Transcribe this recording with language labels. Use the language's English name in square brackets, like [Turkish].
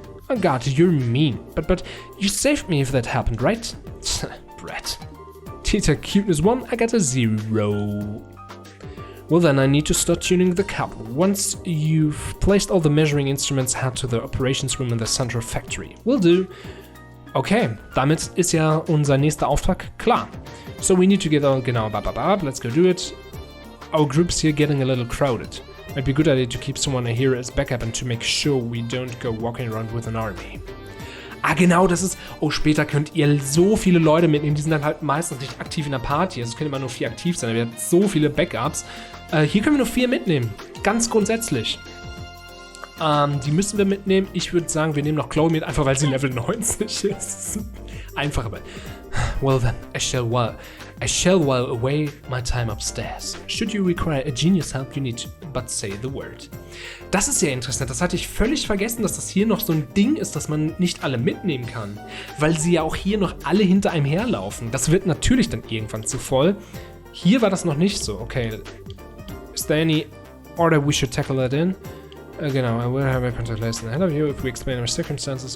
[English] Oh god, you're mean. But you saved me if that happened, right? Brat. Tita cuteness 1, Agatha 0. Well then, I need to start tuning the capel. Once you've placed all the measuring instruments, head to the operations room in the central factory. Will do. [German] Okay, damit ist ja unser nächster Auftrag klar. [English] So we need to get all, genau, let's go do it. Our group's here getting a little crowded. Might be a good idea to keep someone here as backup and to make sure we don't go walking around with an army. [German] Ah, genau, das ist... Oh, später könnt ihr so viele Leute mitnehmen. Die sind dann halt meistens nicht aktiv in der Party. Also es können immer nur 4 aktiv sein. Aber ihr habt so viele Backups. Hier können wir nur 4 mitnehmen. Ganz grundsätzlich. Die müssen wir mitnehmen. Ich würde sagen, wir nehmen noch Chloe mit, einfach weil sie Level 90 ist. Einfach, aber... [English] Well then, I shall while away my time upstairs. Should you require a genius help, you need but say the word. [German] Das ist sehr interessant. Das hatte ich völlig vergessen, dass das hier noch so ein Ding ist, dass man nicht alle mitnehmen kann. Weil sie ja auch hier noch alle hinter einem herlaufen. Das wird natürlich dann irgendwann zu voll. Hier war das noch nicht so. [English] Okay. Is there any order we should tackle that in? Genau, I will have a contact list ahead of you if we explain our circumstances.